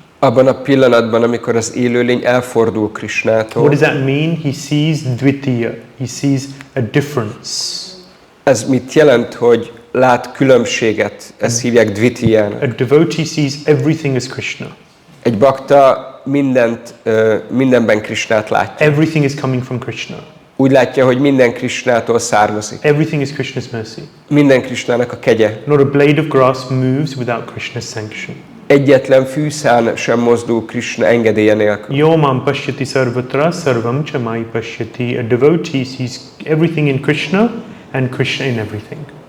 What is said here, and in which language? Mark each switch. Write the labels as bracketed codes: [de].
[hu] Abban a pillanatban, amikor az élőlény elfordul Krishnától, [en] what does that mean? He sees dvitiya, he sees a difference. [hu] ez mit jelent, hogy lát különbséget? Ezt hívják dvitijának. [en] A devotee sees everything as Krishna. [hu] Egy bakta mindenben Krishnát látja. [en] Everything is coming from Krishna. [hu] Úgy látja, hogy minden Krishnától származik. [en] Everything is Krishna's mercy. [hu] Minden Krishnának a kegye. [en] Not a blade of grass moves without Krishna's sanction. [hu] Egyetlen fűszál sem mozdul Krishna engedélye nélkül. [sa] Yomam pashyati sarvatra sarvam cha mai pashyati. [en] A devotee sees everything in Krishna and Krishna in everything.